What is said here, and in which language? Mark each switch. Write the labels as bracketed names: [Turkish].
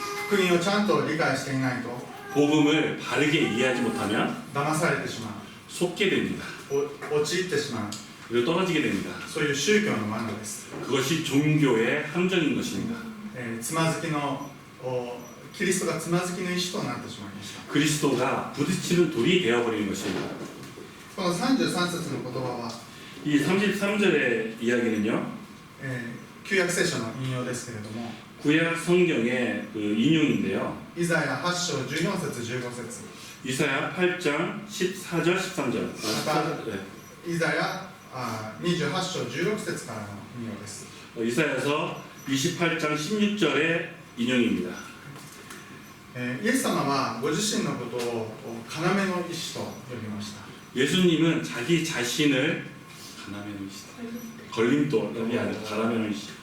[Japanese] 福音をちゃんと理解していないと [Korean] 복음을 바르게 이해하지 못하면 [Japanese] 騙されてしまう [Korean] 속게 됩니다. [Japanese] 陥ってしまう [Korean] 그리고 떨어지게 됩니다. [Japanese] そういう宗教の罠です、 [Korean] 그것이 종교의 함정인 것입니다. [Japanese] つまずきのキリストがつまずきの石となってしまいました。 [Korean] 그리스도가 부딪히는 돌이 되어버리는 것입니다. [Japanese] この33節の言葉は、 [Korean] 이 33절의 이야기는요, [Japanese] 旧約聖書の引用ですけれども、 [Korean] 구약 성경의 그 인용인데요. [Japanese] イザヤ8章14節15節、 [Korean] 이사야 8장 14절 13절. [Japanese] イザヤ28章16節からの引用です。 [Korean] 이사야서 28장 16절의 인용입니다. [Japanese] イエス様はご自身のことを要の石と呼びました。 [Korean] 예수님은 자기 자신을 걸림돌이 아니라 가라메노石.